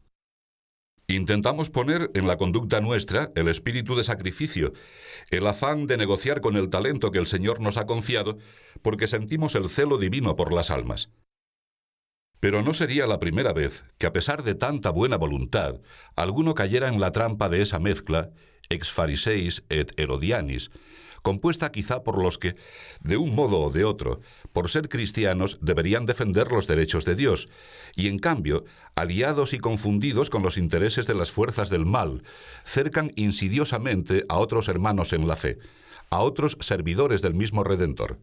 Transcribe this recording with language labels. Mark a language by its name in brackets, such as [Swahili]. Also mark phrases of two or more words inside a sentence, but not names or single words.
[Spanish] Intentamos poner en la conducta nuestra el espíritu de sacrificio, el afán de negociar con el talento que el Señor nos ha confiado, porque sentimos el celo divino por las almas. Pero no sería la primera vez que, a pesar de tanta buena voluntad, alguno cayera en la trampa de esa mezcla, [Latin] ex fariseis et herodianis, [Spanish] compuesta quizá por los que, de un modo o de otro, por ser cristianos, deberían defender los derechos de Dios, y en cambio, aliados y confundidos con los intereses de las fuerzas del mal, cercan insidiosamente a otros hermanos en la fe, a otros servidores del mismo Redentor.